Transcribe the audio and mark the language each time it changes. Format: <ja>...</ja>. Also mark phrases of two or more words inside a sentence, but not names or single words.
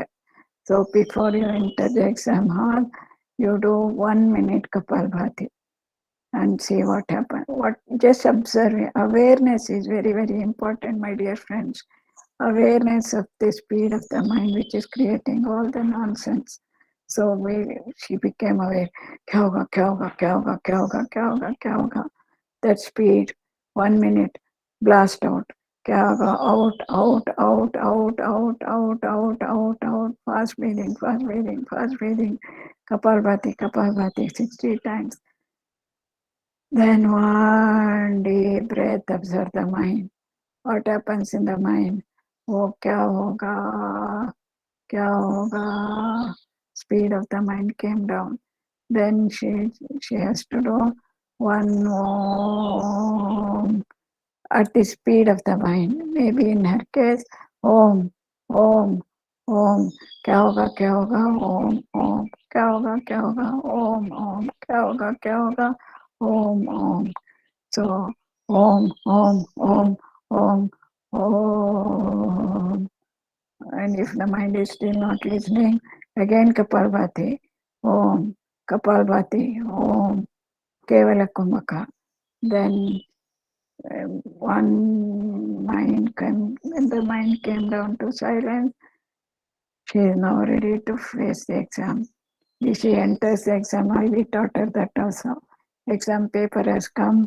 <en>So before you enter the exam hall, you do 1 minute Kapalbhati and see what happens. Just observe. Awareness is very important, my dear friends. Awareness of the speed of the mind which is creating all the nonsense. So she became aware.</en> <hi>Kya hoga, kya hoga, kya hoga, kya hoga, kya hoga, kya hoga.</hi> <en>That speed, 1 minute, blast out.</en> <hi>Kya hoga,</hi> <en>out. Fast breathing. Kapalbhati, 60 times. Then one deep breath, observe the mind. What happens in the mind?</en> <hi>Oh, kya hoga?</hi> <en>Speed of the mind came down. Then she has to do one om at the speed of the mind. Maybe in her case,</en> <sa>om.</sa> <hi>Kya hoga, om. Kya hoga, om. Kya hoga,</hi> <sa>om.</sa> <en>So, om. And if the mind is still not listening, again Kapalbhati, om.</en> <sa>Kevala Kumaka.</sa> <en>Then when the mind came down to silence, she is now ready to face the exam. If she enters the exam, we taught her that also. Exam paper has come.</en>